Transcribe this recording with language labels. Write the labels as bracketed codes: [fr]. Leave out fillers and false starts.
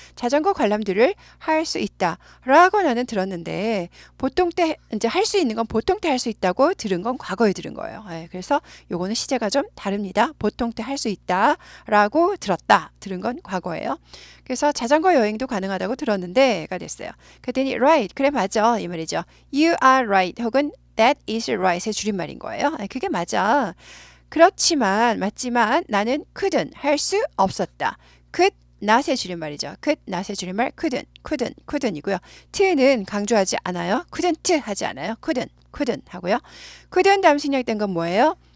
[ko] 자전거 관람들을 할 수 있다 라고 나는 들었는데 보통 때 이제 할 수 있는 건 보통 때 할 수 있다고 들은 건 과거에 들은 거예요. 그래서 요거는 시제가 좀 다릅니다. 보통 때 할 수 있다 라고 들은 건 과거예요. 그래서 자전거 여행도 가능하다고 들었는데가 됐어요. 그랬더니 right, 그래 맞아 이 말이죠. [en] You are right [ko] 혹은 [en] that is right의 [ko] 줄임말인 거예요. 그게 맞아. 맞지만 나는 couldn't 할 수 없었다. could not의 줄임말이죠. could not의 줄임말 couldn't이고요. t는 강조하지 않아요. couldn't 하지 않아요. couldn't 하고요. couldn't 다음 생략된 건 뭐예요?